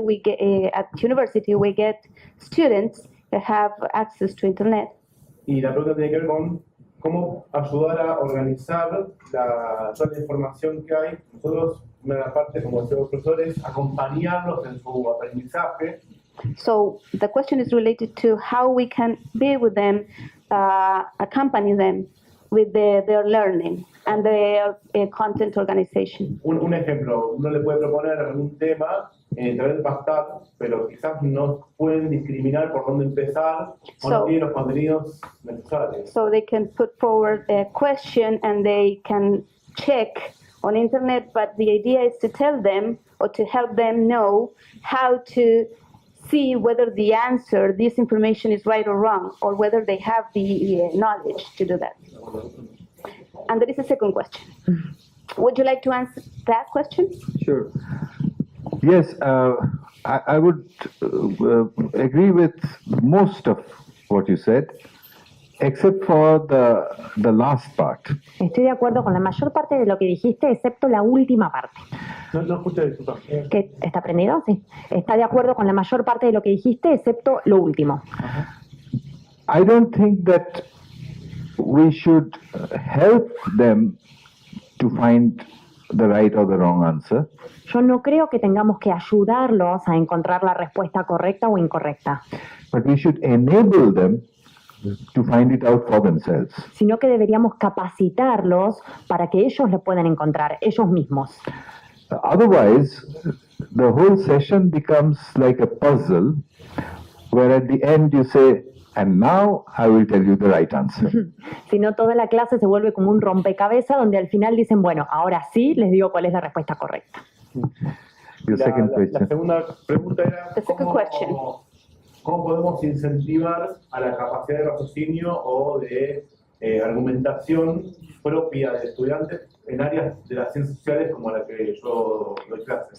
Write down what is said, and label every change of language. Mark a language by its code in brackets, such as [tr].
[en] We get at university we get students that have access to internet. [es] Y la pregunta tiene que ver con cómo ayudar a organizar toda la información que hay. Nosotros, una de las partes, como decían los profesores, acompañarlos en su aprendizaje. [en] So the question is related to how we can be with them, accompany them with their learning. and the content organization. [es] Un ejemplo, uno le puede proponer algún tema en internet bastar, pero quizás no pueden discriminar por dónde empezar o no tienen los contenidos necesarios. [en] So they can put forward a question and they can check on internet, but the idea is to tell them or to help them know how to see whether the answer, this information is right or wrong, or whether they have the knowledge to do that. And there is a second question. Would you like to answer that question? Sure. Yes, I would agree with most of what you said, except for the last part. [es] Estoy de acuerdo con la mayor parte de lo que dijiste, excepto la última parte. No escuché, disculpa. ¿Qué? ¿Está prendido? Sí. Está de acuerdo con la mayor parte de lo que dijiste, excepto lo último. [en] I don't think that we should help them to find the right or the wrong answer. [es] Yo no creo que tengamos que ayudarlos a encontrar la respuesta correcta o incorrecta, [en] But we should enable them to find it out for themselves. [es] sino que deberíamos capacitarlos para que ellos lo puedan encontrar ellos mismos. [en] Otherwise, the whole session becomes like a puzzle where at the end you say, and now I will tell you the right answer. [es] Si no, toda la clase se vuelve como un rompecabezas donde al final dicen, bueno, ahora sí les digo cuál es la respuesta correcta. [en] Your second [es] La [en] question. [es] segunda pregunta era [en] The second question. [es] ¿cómo podemos incentivar a la capacidad de raciocinio o de argumentación propia de estudiantes en áreas de las ciencias sociales como la que yo doy clases?